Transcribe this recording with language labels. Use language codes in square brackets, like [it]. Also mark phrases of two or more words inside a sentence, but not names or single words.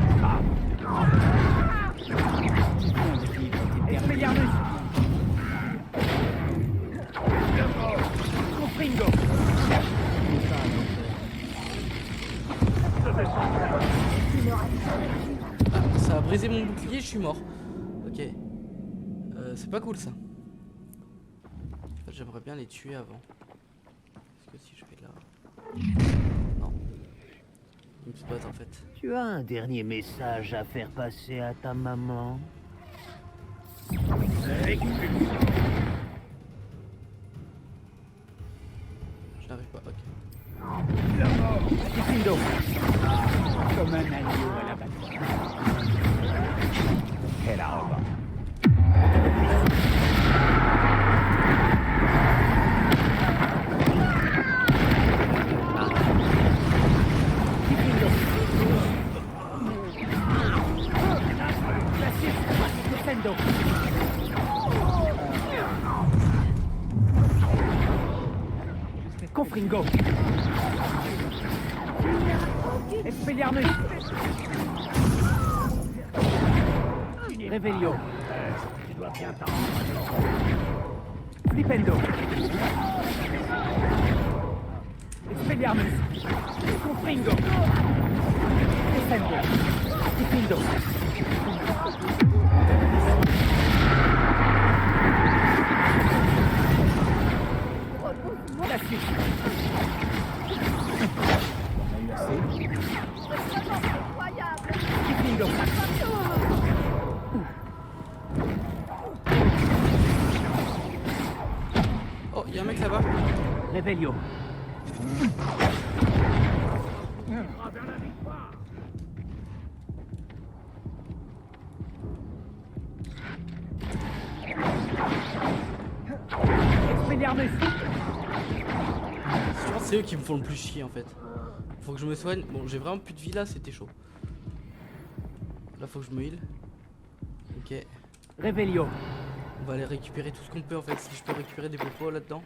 [fr] Expelliarmus. Confringo. Ah, ça a brisé mon bouclier, je suis mort. Ok. C'est pas cool ça. En fait, j'aimerais bien les tuer avant. Parce que si je vais là... Non. Ils me spot en fait. Tu as un dernier message à faire passer à ta maman? J'arrive pas, ok. Diffindo. Comme un agneau à l'abattoir. Helauba. Diffindo. Glacius. Defendo. Confringo. Expelliarmus. Revelio. Tu dois bien t'en Flipendo. Expelliarmus. Confringo. Defendo. Diffindo. Glacius. Diffindo. Oh, y'a un mec là-bas. Revelio. Expelliarmus. Je pense que c'est eux qui me font le plus chier en fait. Faut que je me soigne. Bon, j'ai vraiment plus de vie là, c'était chaud. Là, faut que je me heal. Ok. Revelio. On va aller récupérer tout ce qu'on peut en fait. Si je peux récupérer des popos là-dedans.